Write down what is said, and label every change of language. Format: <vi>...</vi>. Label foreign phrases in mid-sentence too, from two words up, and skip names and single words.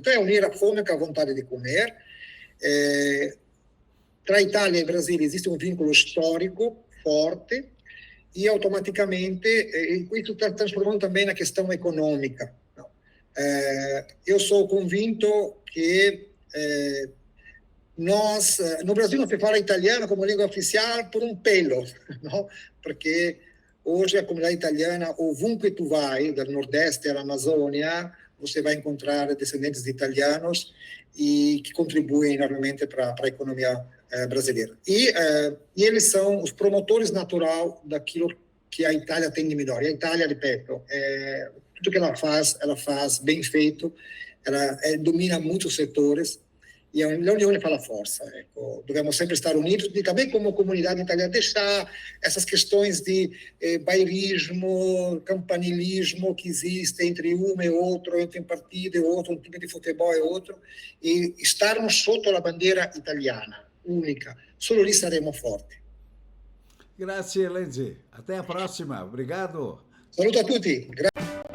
<pt>Então, é unir a fome com a vontade de comer. Tra Itália e Brasil existe um vínculo histórico forte, e automaticamente isso está transformando também na questão econômica. Eu sou convinto que no Brasil não se fala italiano como língua oficial por um pelo, não? Porque hoje a comunidade italiana,</pt> <it>ovunque tu vai, dal Nordeste all'Amazônia,</it> <pt>você vai encontrar descendentes de italianos e que contribuem enormemente para a economia brasileira. E eles são os promotores natural daquilo que a Itália tem de melhor. E a Itália, ripeto, tudo que ela faz bem feito, ela domina muitos setores, e a</pt> <it>unione fa la forza. Ecco. Dobbiamo sempre stare uniti</it> <pt>e também como comunidade italiana deixar essas questões de bairrismo, campanilismo que existe entre um e outro, entre um partido e outro, um time de futebol e outro, e estarmos</pt> <it>sotto la bandiera italiana, unica. Solo lì saremo forti. Grazie, Lenzi.</it> <pt>Até a próxima. Obrigado.</pt> <it>Saluto a tutti.</it>